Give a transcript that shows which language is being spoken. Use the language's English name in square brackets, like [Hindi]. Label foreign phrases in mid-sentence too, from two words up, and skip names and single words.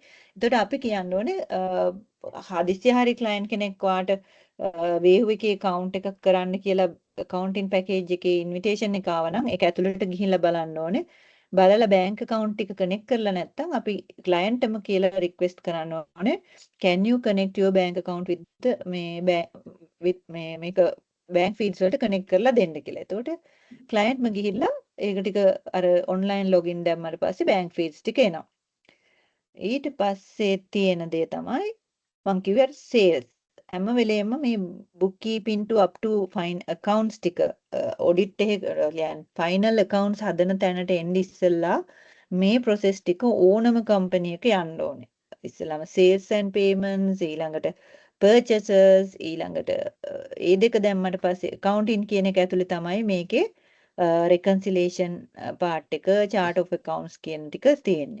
[Sinhala] එතකොට අපි කියන්න ඕනේ හදිස්සිය හරි client කෙනෙක් වාට Wave එකේ account එකක් කරන්න කියලා [English] accounting package [Sinhala] එකේ invitation එක ආව නම් ඒක ඇතුළට ගිහිල්ලා බලන්න ඕනේ. බලලා [English] bank account [Sinhala] එක connect කරලා නැත්නම් අපි client එම කියලා request කරන්න ඕනේ. [English] Can you connect your bank account with [Sinhala] මේක [English] bank feeds [Sinhala] වලට connect කරලා දෙන්න කියලා. එතකොට client ම ගිහිල්ලා ඒක ටික අර [English] online login [Sinhala] දැම්මට පස්සේ [English] bank feeds [Sinhala] ටික එනවා. ඊට පස්සේ තියෙන දේ තමයි මම කිව්වේ sales. හැම වෙලේම මේ [English] bookkeeping to up to fine accounts [Sinhala] ටික audit එක කියන්නේ [English] final accounts [Sinhala] හදන තැනට එන්න ඉස්සෙල්ලා මේ process ටික ඕනම company එක යන්න ඕනේ. ඉස්සෙල්ලාම [English] sales and payments [Sinhala] ඊළඟට purchases ඊළඟට ඒ දෙක දැම්මට පස්සේ accounting කියන එක ඇතුලේ තමයි මේකේ [English] reconciliation part [Sinhala] එක [English] chart of accounts [Sinhala] කියන ටික තියෙන්නේ.